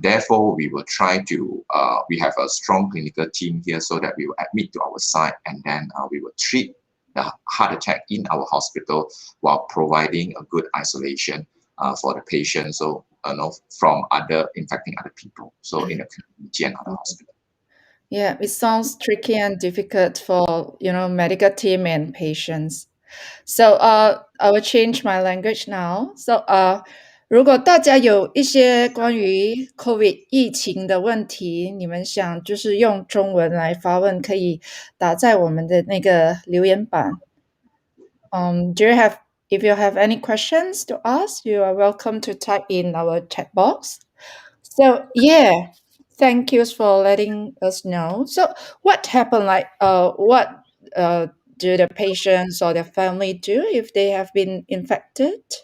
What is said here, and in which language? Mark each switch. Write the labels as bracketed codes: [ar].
[en] Therefore, we will try to, we have a strong clinical team here, so that we will admit to our site, and then we will treat the heart attack in our hospital while providing a good isolation for the patient, so from infecting other people, so in the community and other hospital. Yeah, it sounds tricky and difficult for medical team and patients. So I will change my language now. [zh] So 如果大家有一些关于 COVID 疫情的问题，你们想就是用中文来发问，可以打在我们的那个留言板。 [en] If you have any questions to ask, you are welcome to type in our chat box. So thank you for letting us know. So what happened? What do the patients or their family do if they have been infected?